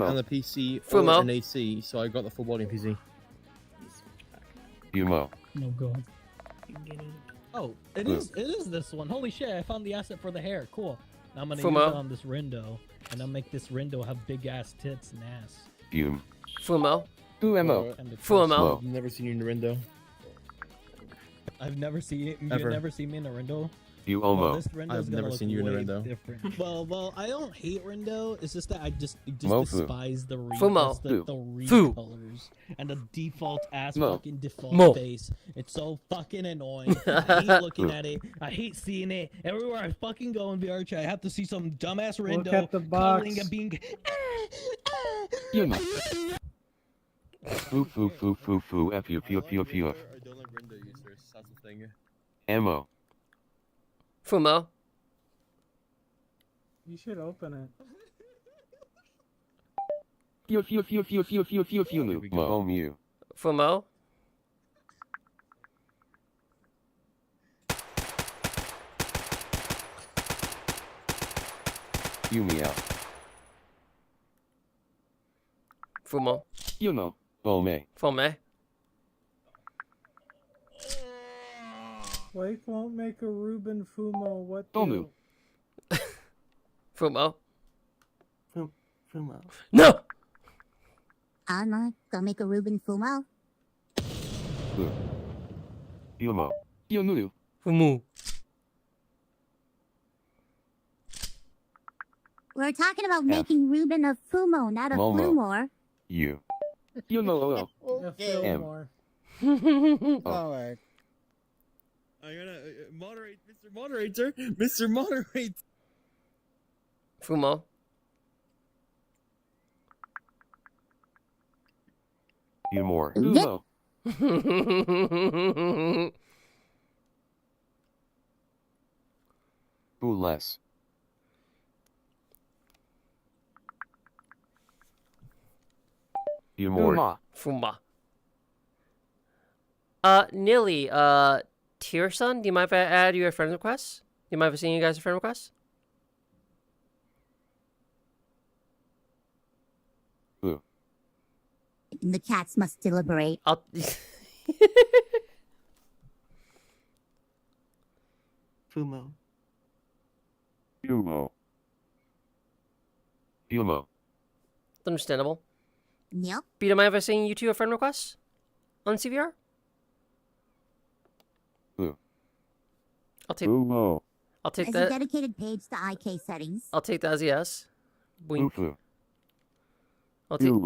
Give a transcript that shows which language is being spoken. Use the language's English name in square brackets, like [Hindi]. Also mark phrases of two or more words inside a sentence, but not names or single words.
[English] on the PC Fumo. or an AC, so I got the full body on PC. You mo. No go. Oh, it is this one. Holy shit, I found the asset for the hair. Cool. Now I'm gonna Fumo. use it on this Rindo, and I'll make this Rindo have big ass tits and ass. Fume. Fumo. Fumo. And the Fumo. I've never seen you in the window. I've never seen it. You've Ever. never seen me in a Rindo? You Well, almo. this Rindo's I've gonna never look seen you in a way Rindo. different. Well, I don't hate Rindo. It's just that I just Mofu. despise the Fumo. the Fu. recolors and the default ass Mo. fucking default Mo. face. It's so fucking annoying. I hate looking at it. I hate seeing it. Everywhere I fucking go in VR chat, I have to see some dumbass Look Rindo at the box. cuddling and being. You know. Foo foo foo foo foo f u f u f u f. I don't like window users. That's the thing. Ammo. Fumo. You should open it. Few few few few few few few few lu. Mo mu. Fumo. You meow. Fumo. You know. Ome. Fume. Blake won't make a Ruben Fumo. What Tomu. do? Fumo. Fumo. No! Anna, go make a Ruben Fumo. Lu. Yumo. Yonulu. Fumu. We're talking about making Ruben a Fumo, not a Momo. Flumor. You. You know. A M. Fillmore. Alright. I gotta moderate, Mr. Moderator. Mr. Moderate. Fumo. You more. Yep. Umo. Who less? You more. Fuma. Nilly, Tierson, do you mind if I add your friend request? Do you mind if I send you guys a friend request? Who? The cats must deliberate. I'll... Fumo. Yumo. Yumo. Understandable. Yep. Do you mind if I send you two a friend request on CVR? Who? I'll take. Umo. I'll take There's a that. dedicated page to IK settings. I'll take that as a yes. Boink. Ufu. I'll take.